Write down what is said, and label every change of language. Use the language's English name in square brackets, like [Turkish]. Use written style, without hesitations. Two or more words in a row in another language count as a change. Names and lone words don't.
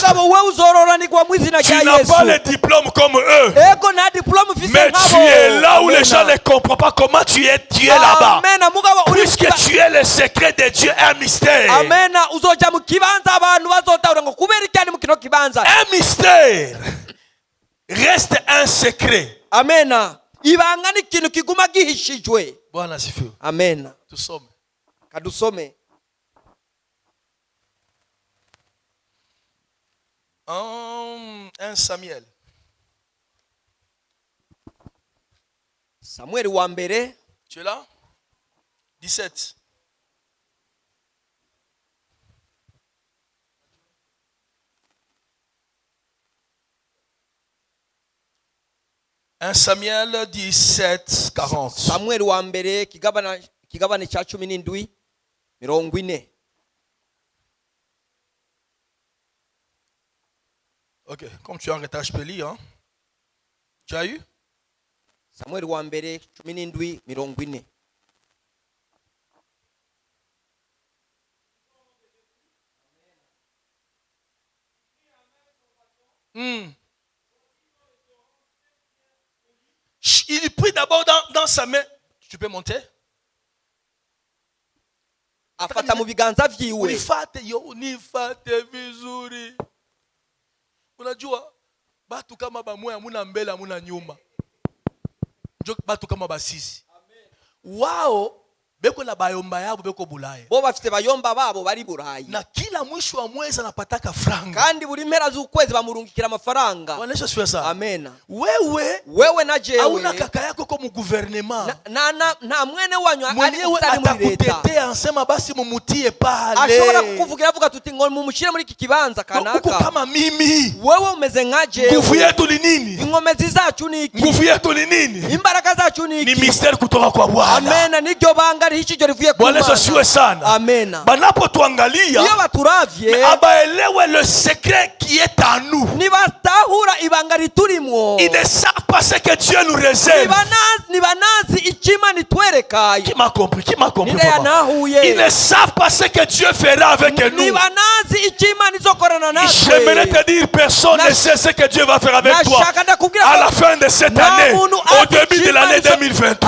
[French] Tu n'as pas le diplôme comme eux, mais tu es là où les gens ne comprennent pas comment tu es là-bas. Puisque tu es le secret de Dieu, un mystère. Un mystère reste un secret. Amen. [Rundi] Ibanga ni kintu kiguma gihishijwe. [Swahili] Bwana asifiwe. Amen. Tusome. [Rundi] Kadusome. 1 Samuel. [Swahili] Samuel wa mbere. [French] Tu es là? 17. Un Samuel 17, 40. [Swahili] Samuel wa mbere kigabane cha 17 40. [French] Ok, comme tu es en retard, je peux lire. Hein? Tu as eu? [Swahili] Samuel wa mbere 17 40. [French] Il prit d'abord dans sa main. Tu peux monter? [Rundi] Afata mu biganza vyiwe. [Swahili] Unifate vizuri. Unajua batu kama bamwe hamuna mbele hamuna nyuma. Njo batu kama basisi. Wao beko na bayomba yabo beko Bulaya. [Rundi] Bo bafite bayomba babo bari Burayi. [Swahili] Na kila mwisho wa mwezi anapataka franga. [Rundi] Kandi buri mpera z'ukwezi bamurungikira amafaranga. [Swahili] Wanesha sifa sana. Amen. Wewe [Rundi] na jewe. [Swahili] Hauna kaka yako kwa mu gouvernement. [Rundi] Na mwene wanyu [Swahili] ali kutani [Rundi] muri leta. [Swahili] Atakutetea ansema basi mumutie pale. [Rundi] Ashobora kukuvugira avuga tuti ngo mumushire muri iki kibanza kanaka. [Swahili] Uko kama mimi. [Rundi] Wewe umeze nka jewe. [Swahili] Nguvu yetu ni nini? [Rundi] Ingomezi zacu ni iki? [Swahili] Nguvu yetu ni nini? [Rundi] Imbaraga zacu ni iki? [Swahili] Ni mystère kutoka kwa Bwana. [Rundi] Amen. Niryo banga [Swahili] Bwana asifiwe sana. Amen. Banapotuangalia abaelewe [French] le secret qui est en nous. Ils ne savent pas ce que Dieu nous réserve. Qui m'a compris? Qui m'a compris? Ils ne savent pas ce que Dieu fera avec nous. J'aimerais te dire, personne ne sait ce que Dieu va faire avec toi à la fin de cette année, au début de l'année 2023.